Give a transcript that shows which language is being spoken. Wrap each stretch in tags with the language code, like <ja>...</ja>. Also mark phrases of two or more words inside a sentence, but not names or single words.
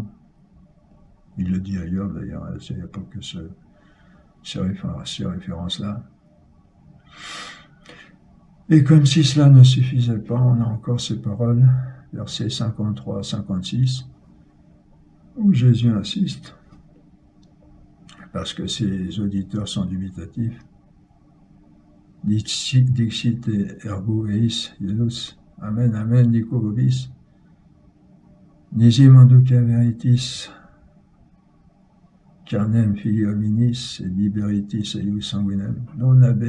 <fr>Il le dit ailleurs d'ailleurs, il n'y a pas que ces références-là. Et comme si cela ne suffisait pas, on a encore ces paroles, versets 53 à 56, où Jésus insiste, parce que ses auditeurs sont dubitatifs.</fr> <la>Dixit ergo eis Iesus, amen, amen, dico vobis, nisi manduca veritis, carnem filii hominis, et liberitis eius sanguinem, non</la>